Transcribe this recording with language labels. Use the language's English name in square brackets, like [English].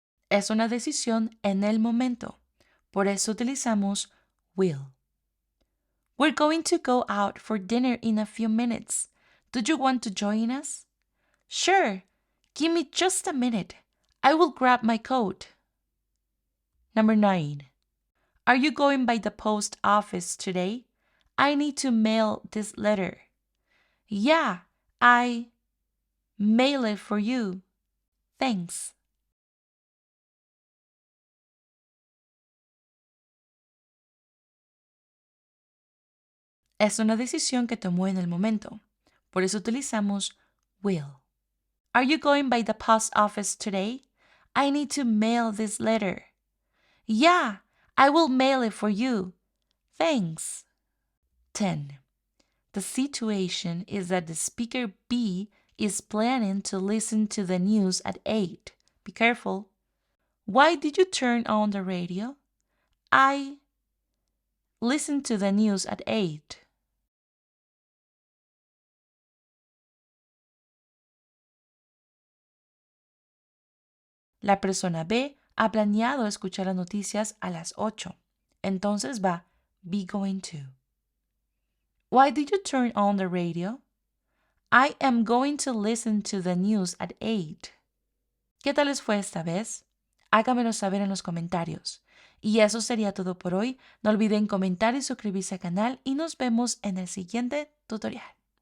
[Spanish] Es una decisión en el momento. Por eso utilizamos will. [English] We're going to go out for dinner in a few minutes. Do you want to join us? Sure. Give me just a minute. I will grab my coat. Number 9. Are you going by the post office today? I need to mail this letter. Yeah, I mail it for you. Thanks. [Spanish] Es una decisión que tomó en el momento. Por eso utilizamos will. [English] Are you going by the post office today? I need to mail this letter. Yeah, I will mail it for you. Thanks. 10. The situation is that the speaker B is planning to listen to the news at 8. Be careful. Why did you turn on the radio? I listened to the news at 8. [Spanish] La persona B ha planeado escuchar las noticias a las 8. Entonces va be going to. [English] Why did you turn on the radio? I am going to listen to the news at 8. [Spanish] ¿Qué tal les fue esta vez? Háganmelo saber en los comentarios. Y eso sería todo por hoy. No olviden comentar y suscribirse al canal y nos vemos en el siguiente tutorial.